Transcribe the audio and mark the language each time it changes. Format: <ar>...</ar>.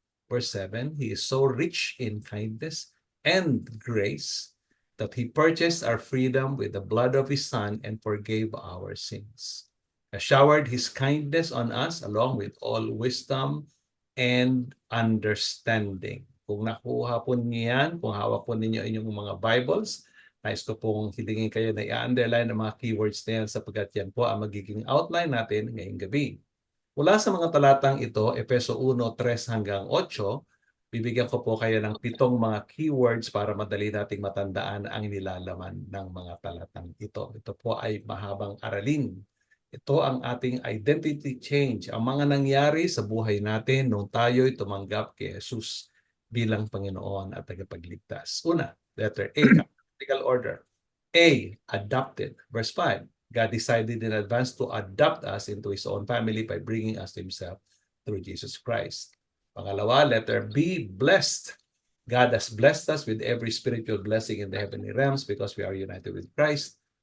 <en>Verse 7, He is so rich in kindness and grace that He purchased our freedom with the blood of His Son and forgave our sins. Has showered His kindness on us along with all wisdom and understanding.</en> <tl>Kung nakuha po niyan, kung hawak po ninyo inyong mga Bibles, nais ko pong hilingin kayo na i-underline ang mga keywords na yan sapagkat yan po ang magiging outline natin ngayong gabi. Mula sa mga talatang ito, Efeso 1:3 hanggang 8, bibigyan ko po kayo ng 7 mga keywords para madali nating matandaan ang nilalaman ng mga talatang ito. Ito po ay mahabang aralin. Ito ang ating identity change, ang mga nangyari sa buhay natin nung tayo'y tumanggap kay Jesus bilang Panginoon at tagapagligtas.</tl> <en>Una, letter A, alphabetical order. A, adopted. Verse 5, God decided in advance to adopt us into His own family by bringing us to Himself through Jesus Christ. Pangalawa, letter B, blessed. God has blessed us with every spiritual blessing in the heavenly realms because we are united with Christ.</en>